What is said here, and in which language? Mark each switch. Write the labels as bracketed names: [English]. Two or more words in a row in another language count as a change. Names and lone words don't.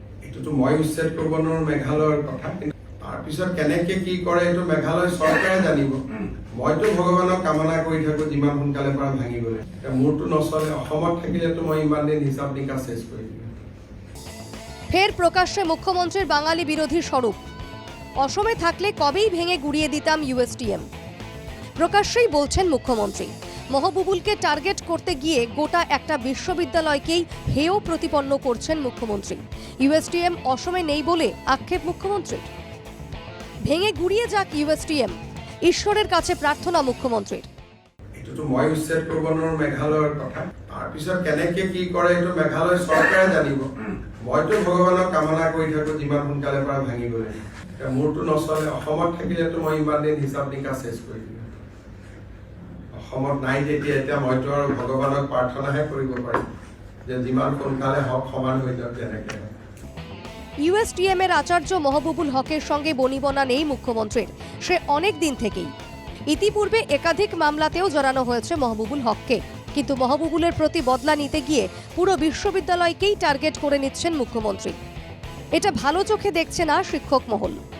[Assamese] এইটোতো মই উচ্ছেদ কৰিব নোৱাৰো মেঘালয়ৰ কথা, কিন্তু তাৰপিছত কেনেকে কি কৰে এইটো মেঘালয় চৰকাৰে জানিব। মইতো ভগৱানক কামনা কৰি থাকো যিমান সোনকালে পৰা ভাঙিবলৈ। মোৰতো নচলে, অসমত থাকিলেতো মই ইমান দিন হিচাপ নিকাচ শেষ কৰি দিম। [Bangla] ফের প্রকাশ্যে মুখ্যমন্ত্রীর বাঙালি বিরোধী স্বরূপ। অসমে থাকলে কবেই ভেঙে গুড়িয়ে দিতাম ইউএসটিএম। প্রকাশ্যেই বলছেন মুখ্যমন্ত্রী। মহবুবুলকে টার্গেট করতে গিয়ে গোটা একটা বিশ্ববিদ্যালয়কেই হেয় প্রতিপন্ন করছেন মুখ্যমন্ত্রী। ইউএসটিএম অসমে নেই বলে আক্ষেপ মুখ্যমন্ত্রীর। ভেঙে গুড়িয়ে যাক ইউএসটিএম, ঈশ্বরের কাছে প্রার্থনা মুখ্যমন্ত্রীর। [Assamese] এইটোতো মই উচ্ছেদ কৰিব নোৱাৰো মেঘালয়ৰ কথা, তাৰপিছত কেনেকে কি কৰে এইটো মেঘালয় চৰকাৰে জানিব। মইতো ভগৱানক কামনা কৰি থাকো যিমান সোনকালে পৰা ভাঙিবলৈ। মোৰতো নচলে, অসমত থাকিলেতো মই ইমান দিন হিচাপ নিকাচ শেষ কৰি দিম। অসমত নাই যেতিয়া এতিয়া মইতো আৰু ভগৱানক প্ৰাৰ্থনাহে কৰিব পাৰিম যে যিমান সোনকালে হওক সমান হৈ যাওক তেনেকে। [Bangla] ইউএসটিএম এর আচার্য মহবুবুল হকের সঙ্গে বনিবনা নেই মুখ্যমন্ত্রীর, সে অনেক দিন থেকেই। ইতিপূর্বে একাধিক মামলাতেও জড়ানো হয়েছে মহবুবুল হককে, কিন্তু মহবুবুলের প্রতি বদলা নিতে গিয়ে পুরো বিশ্ববিদ্যালয়কেই টার্গেট করে নিচ্ছেন মুখ্যমন্ত্রী। এটা ভালো চোখে দেখছে না শিক্ষক মহল।